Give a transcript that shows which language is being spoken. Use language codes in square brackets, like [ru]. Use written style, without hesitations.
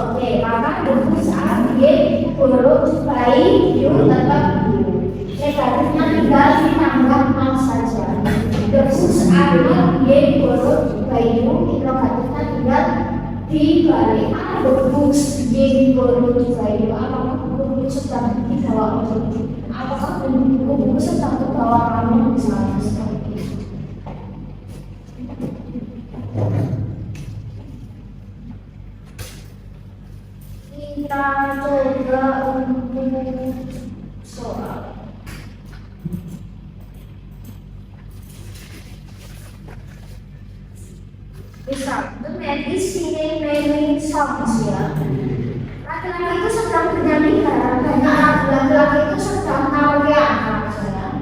[id] Oke, maka [en] the books are being borrowed by you [id] tetap negatifnya tinggal ditambah not saja. [en] The books are not being borrowed by you, [id] interrogatifnya tinggal dibalik. [en] The books being borrowed by you. [id] Apakah buku sedang dibawa oleh? Apakah buku sedang dibawa kamu misalnya seperti itu? Kita coba untuk soal. Misal, [en] the man is singing many songs ya. [id] Laki-laki itu sedang bernyanyi banyak laki-laki itu sedang karaokean misalnya.